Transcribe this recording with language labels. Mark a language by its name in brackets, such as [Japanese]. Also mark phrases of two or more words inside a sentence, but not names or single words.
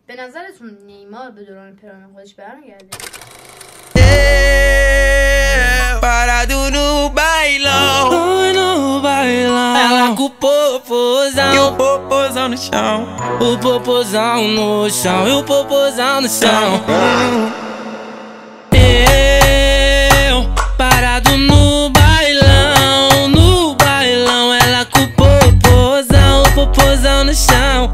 [Persian] به نظرتون نیمار به دوران پرایم خودش برمیگرده؟ [Portuguese] Para do no bailão, no bailão. Ela com o popozão e o popozão no chão. O popozão no chão e o popozão no chão. Eu parado no bailão, ela com o popozão no chão.